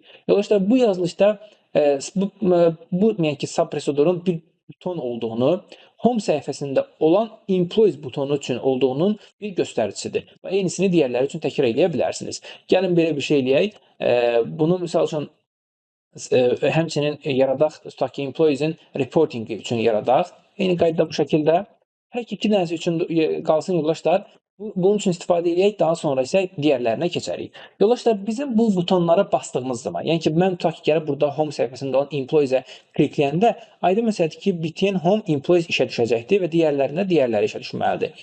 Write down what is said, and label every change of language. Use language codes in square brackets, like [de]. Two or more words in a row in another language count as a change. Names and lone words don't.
[az] Yoldaşlar, bu yazılışda bu yəni ki, sub prosedurun bir buton olduğunu, home səhifəsində olan employees butonu üçün olduğunun bir göstəricisidir. Və eynisini digərləri üçün təkrar edə bilərsiniz. Gəlin belə bir şey eləyək. Bunu misal üçün həmçinin yaradaq, tutaq ki, [en] employees-in reportingi [az] üçün yaradaq. Eyni qaydada bu şəkildə hər iki dənəsi üçün qalsın yoldaşlar. Bunun üçün istifadə edək, daha sonra isə digərlərinə keçərik. Yoldaşlar, bizim bu butonlara bastığımız zaman, yəni ki, mən tutaq ki, gəlib burada Home səhifəsində olan Employees-ə klikləyəndə, aydın məsələdir ki, BTN Home Employees işə düşəcəkdir və digərlərində digərləri işə düşməlidir.